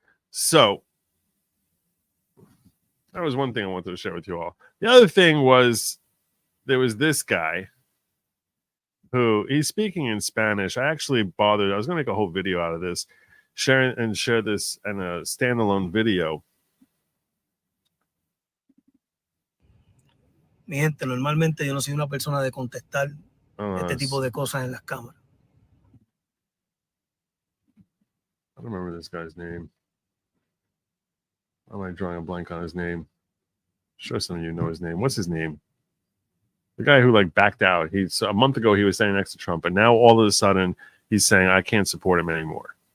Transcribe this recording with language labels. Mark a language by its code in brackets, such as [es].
[en] So, that was one thing I wanted to share with you all. The other thing was there was this guy who he's speaking in Spanish. I was going to make a whole video out of this, share this in a standalone video. [es] Mi gente, normalmente yo no soy una persona de contestar este tipo de cosas en las cámaras. [en] I don't remember this guy's name. Why am I drawing a blank on his name? I'm sure some of you know his name. What's his name? The guy who like backed out. He's a month ago he was standing next to Trump, and now all of a sudden he's saying I can't support him anymore.